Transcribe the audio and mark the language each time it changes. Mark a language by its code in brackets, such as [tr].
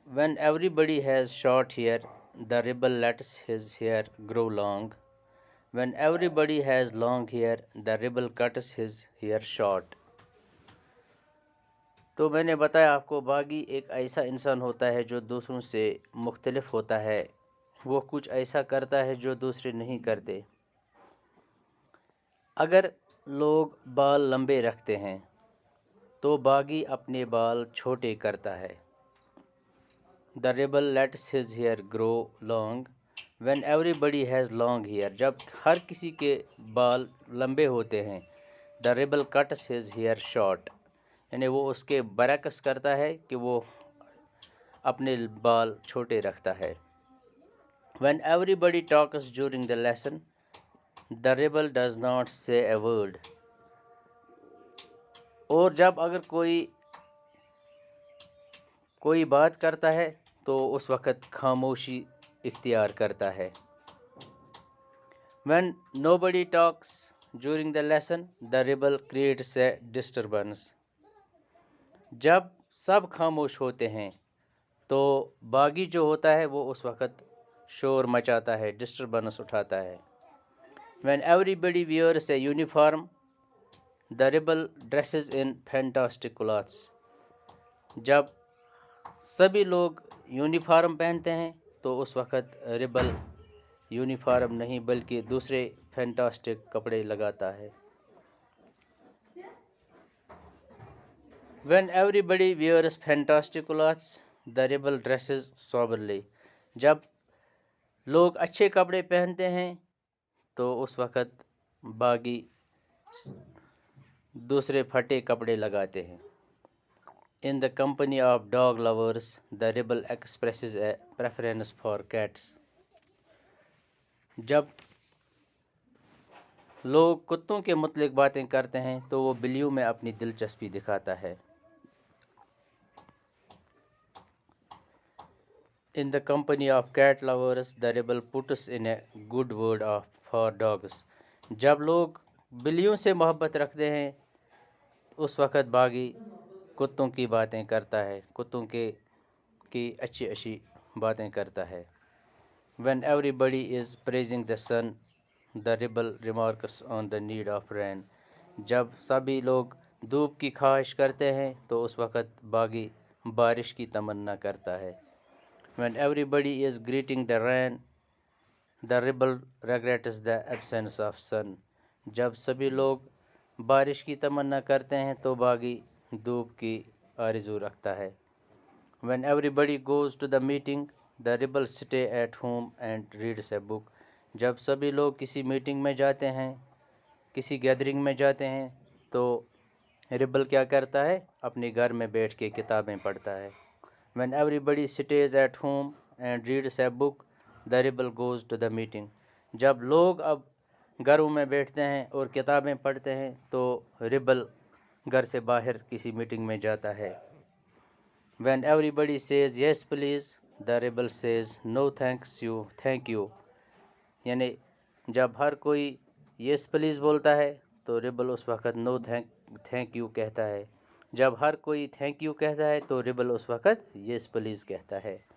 [en] When everybody has short hair, the rebel lets his hair grow long. When everybody has long hair, the rebel cuts his hair short. [ur] تو میں نے بتایا آپ کو باغی ایک ایسا انسان ہوتا ہے جو دوسروں سے مختلف ہوتا ہے. وہ کچھ ایسا کرتا ہے جو دوسرے نہیں کرتے. اگر لوگ بال لمبے رکھتے ہیں تو باغی اپنے بال چھوٹے کرتا ہے. [en] The rebel lets his hair grow long. When everybody has long hair, [ur] جب ہر کسی کے بال لمبے ہوتے ہیں. [en] The rebel cuts his hair short. [ur] یعنی وہ اس کے برعکس کرتا ہے کہ وہ اپنے بال چھوٹے رکھتا ہے. [en] When everybody talks during the lesson, the rebel does not say a word. [ur] اور جب اگر کوئی بات کرتا ہے تو اس وقت خاموشی اختیار کرتا ہے. [en] When nobody talks during the lesson, the rebel creates a disturbance. [ur] جب سب خاموش ہوتے ہیں تو باغی جو ہوتا ہے وہ اس وقت شور مچاتا ہے، ڈسٹربنس اٹھاتا ہے. [en] When everybody wears a uniform, the rebel dresses in fantastic clothes. [ur] جب سبھی لوگ یونیفارم پہنتے ہیں تو اس وقت ریبل یونیفارم نہیں بلکہ دوسرے فینٹاسٹک کپڑے لگاتا ہے. [en] When everybody wears fantastic clothes, the rebel dresses soberly. [ur] جب لوگ اچھے کپڑے پہنتے ہیں تو اس وقت باغی دوسرے پھٹے کپڑے لگاتے ہیں. [en] In the company of dog lovers, the rebel expresses a preference for cats. [ur] جب لوگ کتوں کے متعلق باتیں کرتے ہیں تو وہ بلیوں میں اپنی دلچسپی دکھاتا ہے. [en] In the company of cat lovers, the rebel puts in a good word for dogs. [ur] جب لوگ بلیوں سے محبت رکھتے ہیں اس وقت باغی کتوں کی باتیں کرتا ہے، کتوں کی اچھی اچھی باتیں کرتا ہے. [en] When everybody is praising the sun, the rebel remarks on the need of rain. [ur] جب سبھی لوگ دھوپ کی خواہش کرتے ہیں تو اس وقت باغی بارش کی تمنا کرتا ہے. [en] When everybody is greeting the rain, the rebel regrets the absence of sun. [ur] جب سبھی لوگ بارش کی تمنا کرتے ہیں تو باغی دھوپ کی آرزو رکھتا ہے. [en] When everybody goes to the meeting, the rebel stay at home and reads a book. [ur] جب سبھی لوگ کسی میٹنگ میں جاتے ہیں، کسی گیدرنگ میں جاتے ہیں تو ریبل کیا کرتا ہے؟ اپنے گھر میں بیٹھ کے کتابیں پڑھتا ہے. [en] When everybody stays at home and reads a book, the rebel goes to the meeting. [ur] جب لوگ اب گھروں میں بیٹھتے ہیں اور کتابیں پڑھتے ہیں تو ریبل گھر سے باہر کسی میٹنگ میں جاتا ہے. [en] When everybody says yes please, the rebel says no thank you. [ur] یعنی جب ہر کوئی [en] yes please [ur] بولتا ہے تو ریبل اس وقت [en] no thank you [ur] کہتا ہے. جب ہر کوئی [en] thank you [ur] کہتا ہے تو ریبل اس وقت [en] yes please [ur] کہتا ہے.